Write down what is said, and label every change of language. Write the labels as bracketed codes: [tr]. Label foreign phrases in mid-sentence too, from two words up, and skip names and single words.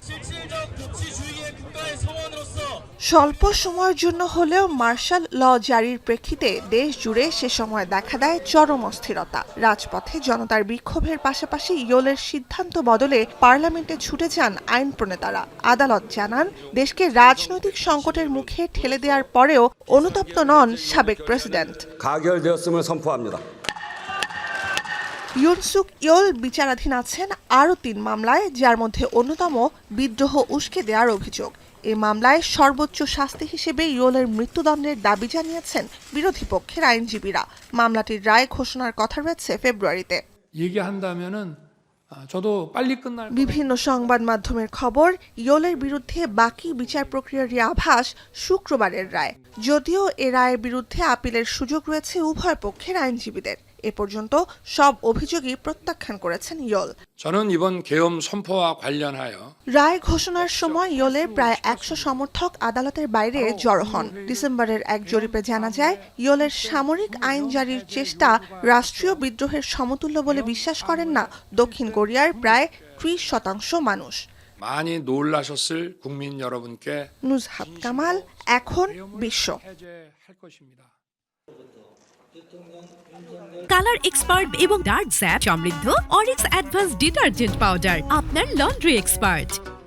[bn] স্বল্প সময়ের জন্য হলেও মার্শাল ল জারির প্রেক্ষিতে দেশ জুড়ে সে সময় দেখা দেয় চরম অস্থিরতা। রাজপথে জনতার বিক্ষোভের পাশাপাশি ইয়োলের সিদ্ধান্ত বদলে পার্লামেন্টে ছুটে যান আইন প্রণেতারা। আদালত জানান, দেশকে রাজনৈতিক সংকটের মুখে ঠেলে দেওয়ার পরেও অনুতপ্ত নন সাবেক প্রেসিডেন্ট। [ko] 가결되었음을 선포합니다. [bn] ইউন সুক ইয়োল বিচারাধীন আছেন আরও ৩ মামলায়, যার মধ্যে অন্যতম বিদ্রোহ উস্কে দেওয়ার অভিযোগ। এই মামলায় সর্বোচ্চ শাস্তি হিসেবে ইয়োলের মৃত্যুদণ্ডের দাবি জানিয়েছেন বিরোধী পক্ষের আইনজীবীরা। মামলাটির রায় ঘোষণার কথা রয়েছে ফেব্রুয়ারিতে। বিভিন্ন সংবাদ মাধ্যমের খবর, ইয়োলের বিরুদ্ধে বাকি বিচার প্রক্রিয়ার আভাস শুক্রবারের রায়। যদিও এ রায়ের বিরুদ্ধে আপিলের সুযোগ রয়েছে উভয় পক্ষের আইনজীবীদের। এ পর্যন্ত সব অভিযোগই প্রত্যাখ্যান করেছেন ইয়োল। [ko] 저는 이번 계엄 선포와 관련하여 [bn] রায় ঘোষণার সময় ইয়োলের প্রায় ১০০ সমর্থক আদালতের বাইরে জড়ো হন। ডিসেম্বরের এক জরিপে জানা যায়, ইয়োলের সামরিক আইন জারির চেষ্টা রাষ্ট্রীয় বিদ্রোহের সমতুল্য বলে বিশ্বাস করেন না দক্ষিণ কোরিয়ার প্রায় ৩০% মানুষ। [ko] 많이 놀라셨을 국민 여러분께 [bn] নুজহাত কামাল, এখন বিশ্ব। [en] color expert [bn] এবং [en] dark sap [bn] সমৃদ্ধ অরিক্স অ্যাডভান্স ডিটারজেন্ট পাউডার, আপনার [en] laundry expert.